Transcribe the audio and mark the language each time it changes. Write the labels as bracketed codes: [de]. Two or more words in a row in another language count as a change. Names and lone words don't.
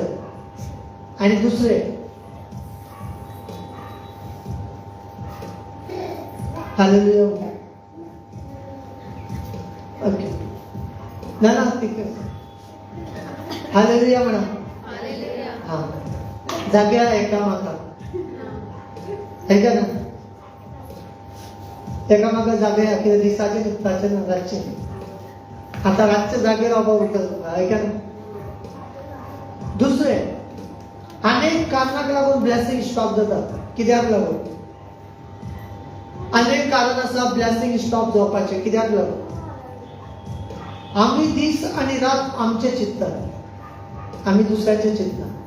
[kok] आनी दुसरें, हालेलुया. ओके, ना ना ठीक आहे. हालेलुया म्हणा. हा, जाग्यार एकामेका, है का ना? एकामेका जाग्यार कितें दिसाचे दिसपाचें ना, रातचे. आता रातचे जागे रावपाक उरता तुका, है का ना? दुसरें, अनेक कारणाक लागून [en] blessing stop [kok] जाता. कित्याक लागून? अनेक कारण आसा [en] blessing stop [kok] जावपाचें. कित्याक लागून? आमी दीस आनी रात आमचे चिंतता, आमी दुसऱ्याचे चिंतना.